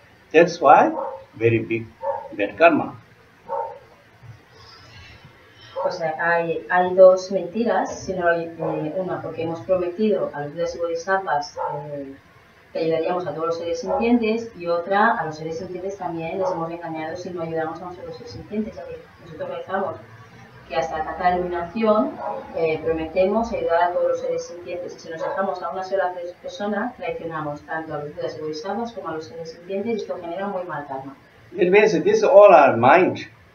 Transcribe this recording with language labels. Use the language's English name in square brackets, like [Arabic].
[English] That's why very big bad karma. [Spanish] Pues hay dos mentiras, sino una porque hemos prometido a los Budas y Bodhisattvas que ayudaríamos a todos los seres sintientes, y otra, a los seres sintientes también les hemos engañado si no ayudamos a nosotros los seres sintientes, ya que nosotros rezamos que hasta la iluminación prometemos ayudar a todos los seres sintientes, y si nos dejamos a una sola persona, traicionamos tanto a los Budas y Bodhisattvas como a los seres sintientes, y esto genera muy mal karma. [English] It means this all are mind.